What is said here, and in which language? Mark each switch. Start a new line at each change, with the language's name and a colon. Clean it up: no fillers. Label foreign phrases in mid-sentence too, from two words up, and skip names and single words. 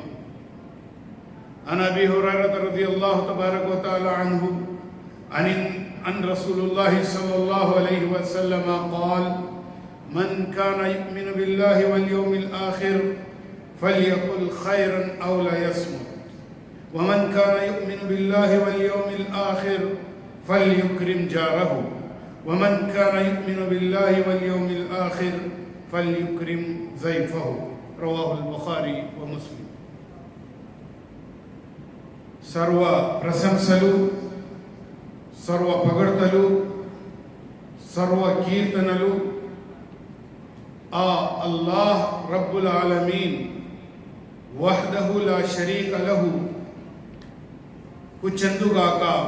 Arabic: عن أبي هريرة رضي الله تبارك وتعالى عنه عن رسول الله صلى الله عليه وسلم قال: من كان يؤمن بالله واليوم الآخر فليقل خيرا أو ليصمت، ومن كان يؤمن بالله واليوم الآخر فليكرم جاره، ومن كان يؤمن بالله واليوم الآخر فليكرم ضيفه. رواه البخاري ومسلم.
Telugu: సర్వ ప్రశంసలు, సర్వ పొగడ్తలు, సర్వ కీర్తనలు ఆ
Arabic: الله رب العالمين وحده لا شريك له
Telugu: కు చెందుగాక.